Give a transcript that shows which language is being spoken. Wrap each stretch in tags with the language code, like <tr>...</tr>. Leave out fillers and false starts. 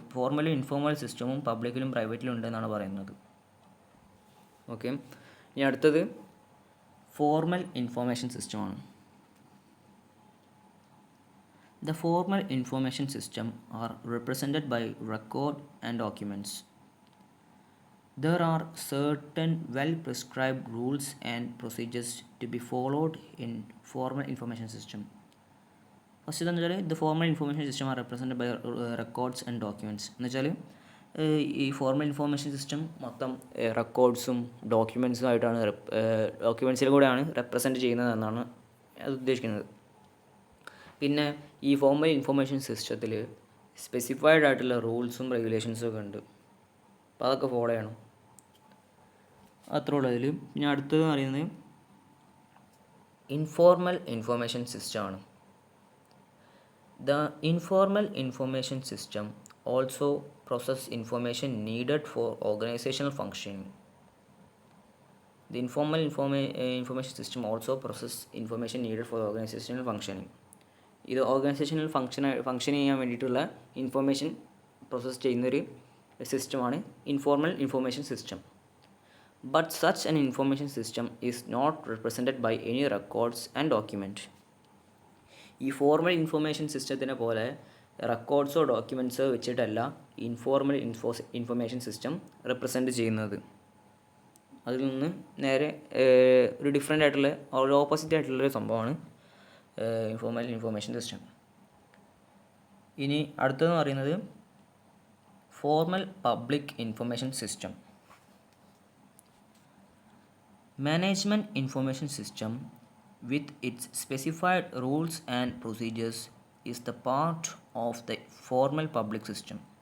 <ml>ഫോർമലും informal സിസ്റ്റമും പബ്ലിക്കിലും പ്രൈവറ്റിലും ഉണ്ട് എന്നാണ് പറയുന്നത്. ഓക്കെ, ഇനി അടുത്തത് ഫോർമൽ ഇൻഫോർമേഷൻ സിസ്റ്റമാണ്.</ml> <en>The formal information system are represented by record and documents. There are certain well-prescribed rules and procedures to be followed in formal information system.</en> <ml>First എന്താണെന്ന് വെച്ചാൽ</ml> <en>the formal information system are represented by records and documents</en> <ml>എന്ന് വെച്ചാൽ ഈ formal information system മൊത്തം റെക്കോർഡ്സും ഡോക്യുമെൻറ്റ്സും ഡോക്യുമെൻറ്റ്സിൽ കൂടെയാണ് represent ചെയ്യുന്നത് എന്നാണ് അത് ഉദ്ദേശിക്കുന്നത്. പിന്നെ ഈ ഫോർമൽ ഇൻഫോർമേഷൻ സിസ്റ്റത്തിൽ സ്പെസിഫൈഡ് ആയിട്ടുള്ള റൂൾസും റെഗുലേഷൻസും ഒക്കെ ഉണ്ട്. അപ്പോൾ അതൊക്കെ ഫോളോ ചെയ്യണം. അത്ര ഉള്ളതിൽ പിന്നെ അടുത്തത് പറയുന്നത് ഇൻഫോർമൽ ഇൻഫോർമേഷൻ സിസ്റ്റമാണ്.</ml> <en>The informal information system also process information needed for organizational functioning. The informal information system also process information needed for organizational functioning.</en> <ml>ഇത് ഓർഗനൈസേഷണൽ ഫങ്ഷൻ ചെയ്യാൻ വേണ്ടിയിട്ടുള്ള ഇൻഫോർമേഷൻ പ്രോസസ്സ് ചെയ്യുന്നൊരു സിസ്റ്റമാണ് informal information system.</ml> <en>But such an information system is not represented by any records and document.</en> <ml>ഈ formal information സിസ്റ്റത്തിനെ പോലെ റെക്കോർഡ്സോ ഡോക്യുമെൻറ്റ്സോ വെച്ചിട്ടല്ല informal information system represent ചെയ്യുന്നത്. അതിൽ നിന്ന് നേരെ ഒരു ഡിഫറെൻ്റ് ആയിട്ടുള്ള ഒരു ഓപ്പോസിറ്റ് ആയിട്ടുള്ളൊരു സംഭവമാണ് ഇൻഫോർമൽ ഇൻഫോർമേഷൻ സിസ്റ്റം. ഇനി അടുത്തതെന്ന് പറയുന്നത് formal public information system.</ml> <en>Management information system with its specified rules and procedures is the part of the formal public system.</en>